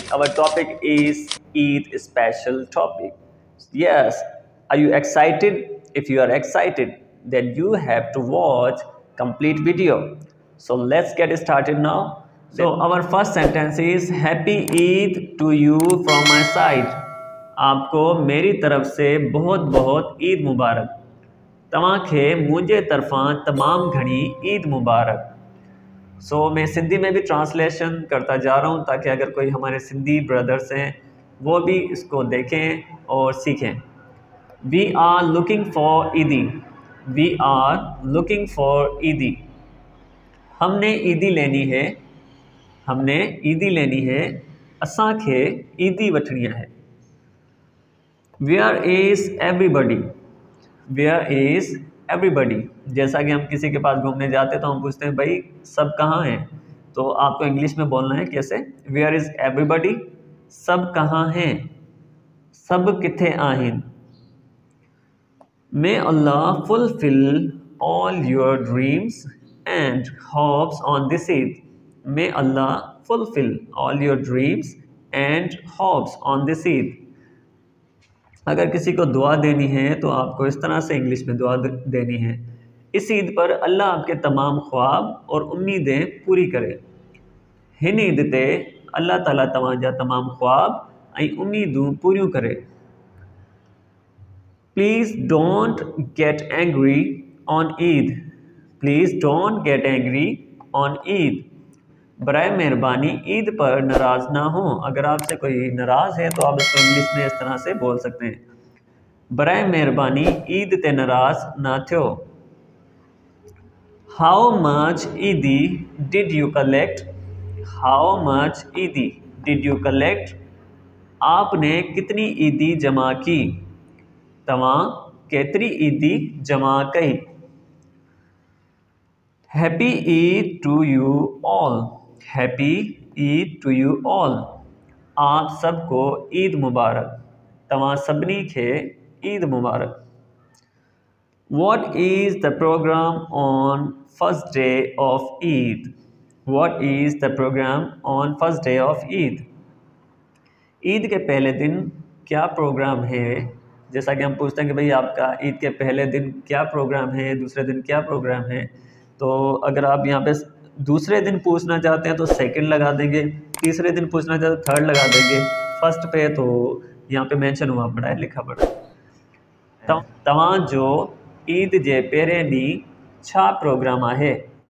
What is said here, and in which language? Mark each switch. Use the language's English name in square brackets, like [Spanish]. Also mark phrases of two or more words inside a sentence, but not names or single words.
[English] Our topic is Eid special topic. Yes, are you excited? If you are excited, then you have to watch complete video. So let's get started now. So our first sentence is Happy Eid to you from my side. [Hindi] आपको मेरी तरफ से बहुत बहुत ईद मुबारक। [Sindhi] तव्हांखे मुंहिंजे तरफ़ां तमाम घणी ईद मुबारक। [Hindi] मैं सिंधी में भी ट्रांसलेशन करता जा रहा हूँ ताकि अगर कोई हमारे सिंधी ब्रदर्स हैं वो भी इसको देखें और सीखें। [English] We are looking for Eidi. We are looking for Eidi. [Hindi] हमने ईदी लेनी है। हमने ईदी लेनी है। [Sindhi] असांखे ईदी वठणी है। [English] Where is everybody. Where is everybody. [Hindi] जैसा कि हम किसी के पास घूमने जाते हैं तो हम पूछते हैं भाई सब कहाँ हैं, तो आपको इंग्लिश में बोलना है कैसे, [English] Where is everybody, [Hindi] सब कहाँ हैं, [Sindhi] सब किथे आहिन। [English] May Allah fulfill all your dreams and hopes on this Eid. May Allah fulfill all your dreams and hopes on this Eid. [Hindi] अगर किसी को दुआ देनी है तो आपको इस तरह से इंग्लिश में दुआ देनी है, इस ईद पर अल्लाह आपके तमाम ख्वाब और उम्मीदें पूरी करे। [Sindhi] हिन ईद ते अल्लाह ताला तव्हांजा तमाम ख्वाब ऐं उम्मीदूं पूरियूं करे। [English] Please don't get angry on Eid. Please don't get angry on Eid. [Hindi] बराए मेहरबानी ईद पर नाराज़ ना हो। अगर आपसे कोई नाराज़ है तो आप इसको इंग्लिश में इस तरह से बोल सकते हैं, [Sindhi] बराए मेहरबानी ईद ते नाराज़ ना थियो। [English] How much Eidi did you collect. How much Eidi did you collect. [Hindi] आपने कितनी ईदी जमा की। [Sindhi] तव्हां केतरी ईदी जमा कई। [English] Happy Eid to you all. Happy Eid to you all. [Hindi] आप सबको ईद मुबारक। [Sindhi] तव्हां सभिनी खे ईद मुबारक। [English] What is the program on first day of Eid? What is the program on first day of Eid? [Hindi] ईद के पहले दिन क्या प्रोग्राम है। जैसा कि हम पूछते हैं कि भाई आपका ईद के पहले दिन क्या प्रोग्राम है, दूसरे दिन क्या प्रोग्राम है, तो अगर आप यहाँ पे दूसरे दिन पूछना चाहते हैं तो सेकंड लगा देंगे, तीसरे दिन पूछना चाहते हैं थर्ड लगा देंगे, फर्स्ट पे तो यहाँ पे मेंशन हुआ पड़ा है, लिखा पड़ा है। [Sindhi] तव्हां जो ईद जे पहिरें ॾींहुं छा प्रोग्राम आहे।